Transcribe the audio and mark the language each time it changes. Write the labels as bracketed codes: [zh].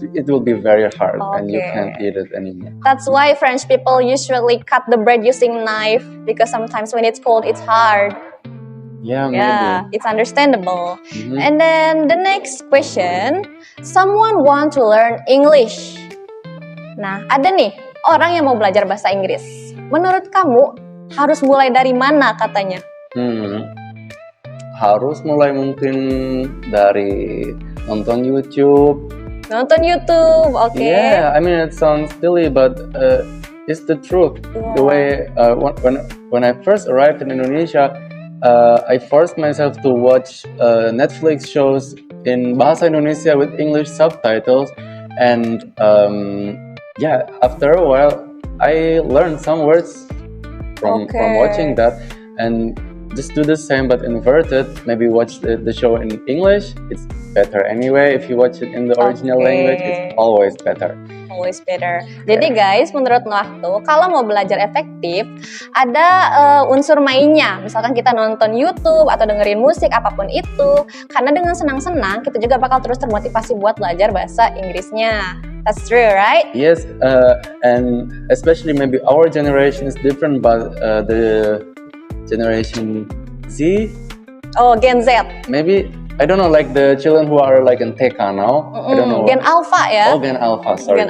[en] It will be very hard, and you can't eat it anymore. That's why French people usually cut the bread using knife, because sometimes when it's cold, it's hard. Yeah, maybe. Yeah, it's understandable. And then the next question, someone want to learn English. [id] Nah, ada nih orang yang mau belajar bahasa Inggris. Menurut kamu harus mulai dari mana katanya? Harus mulai mungkin dari nonton YouTube. Nonton YouTube, okay. [en] Yeah, I mean it sounds silly, but it's the truth. The way when I first arrived in Indonesia, I forced myself to watch Netflix shows in Bahasa Indonesia with English subtitles, and after a while, I learned some words from watching that, and just do the same but inverted. Maybe watch the show in English. It's better anyway. If you watch it in the original language, it's always better. Always better. [id] Jadi guys, menurut Noah tuh, kalau mau belajar efektif, ada unsur mainnya. Misalkan kita nonton YouTube atau dengerin musik, apapun itu. Karena dengan senang-senang, kita juga bakal terus termotivasi buat belajar bahasa Inggrisnya. [en] That's true, right? Yes, and especially maybe our generation is different, but the generation Z? Oh, Gen Z. Maybe, I don't know, like the children who are like in TK now. I don't know. [id] Gen Alpha ya? [en] Oh, Gen Alpha, sorry.